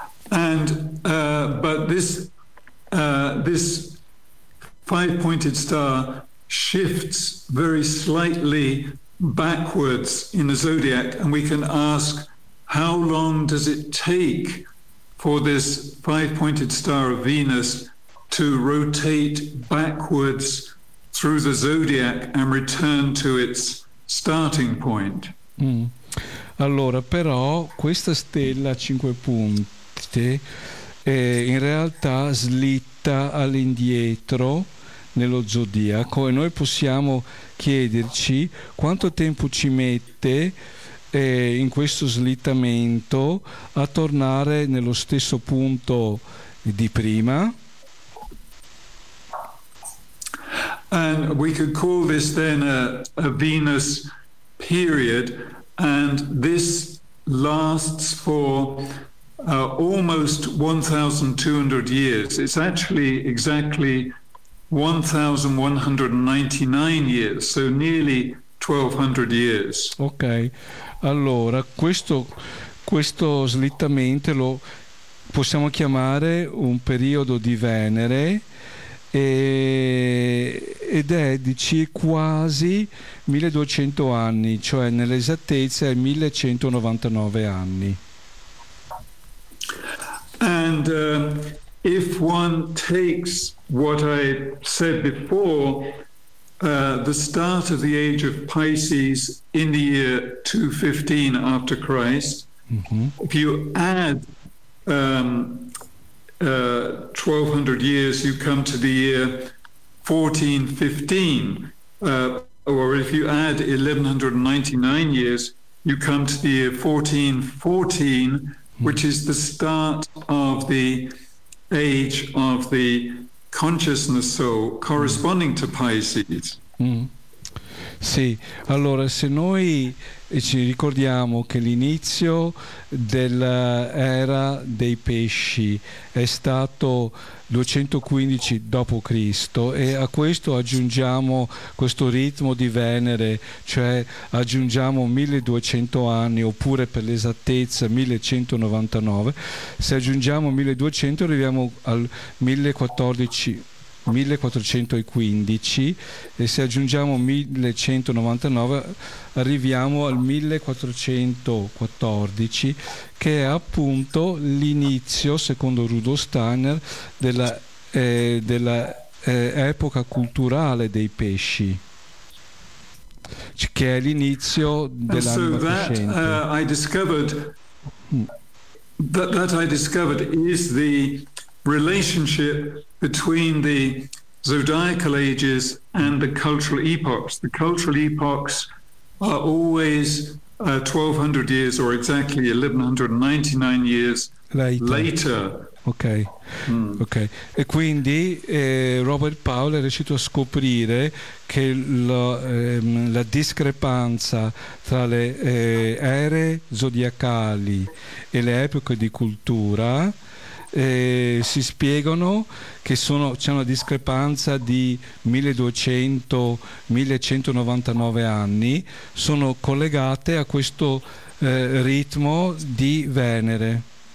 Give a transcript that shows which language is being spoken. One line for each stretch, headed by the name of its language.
English: And but this this five-pointed star shifts very slightly backwards in the zodiac, and we can ask how long does it take for this five-pointed star of Venus to rotate backwards through the zodiac and return to its starting point? Mm.
Italian: Allora, però questa stella a cinque punte in realtà slitta all'indietro nello zodiaco, e noi possiamo chiederci quanto tempo ci mette in questo slittamento a tornare nello stesso punto di prima.
English: And we could call this then a Venus period, and this lasts for almost 1,200 years. It's actually exactly 1,199 years, so nearly 1,200 years.
Italian: Ok, allora questo slittamento lo possiamo chiamare un periodo di Venere, ed è di quasi 1200 anni, cioè nell'esattezza è 1199 anni.
English: And if one takes what I said before, the start of the age of Pisces in the year 215 after Christ, mm-hmm. if you add 1200 years, you come to the year 1415, or if you add 1199 years, you come to the year 1414, mm-hmm. which is the start of the age of the consciousness soul corresponding to Pisces. Mm.
Italian: Sì, allora se noi ci ricordiamo che l'inizio dell'era dei pesci è stato 215 dopo Cristo, e a questo aggiungiamo questo ritmo di Venere, cioè aggiungiamo 1200 anni, oppure per l'esattezza 1199, se aggiungiamo 1200 arriviamo al 1415, e se aggiungiamo 1199 arriviamo al 1414, che è appunto l'inizio, secondo Rudolf Steiner, della epoca culturale dei pesci, che è l'inizio dell'anima crescente.
English: That I discovered is the relationship between the zodiacal ages and the cultural epochs. The cultural epochs are always 1200 years, or exactly 1199 years later. Okay. Mm. Okay.
Italian: E quindi Robert Powell è riuscito a scoprire che la discrepanza tra le ere zodiacali e le epoche di cultura si spiegano che sono, c'è una discrepanza di 1200-1199 anni, sono collegate a questo ritmo di Venere.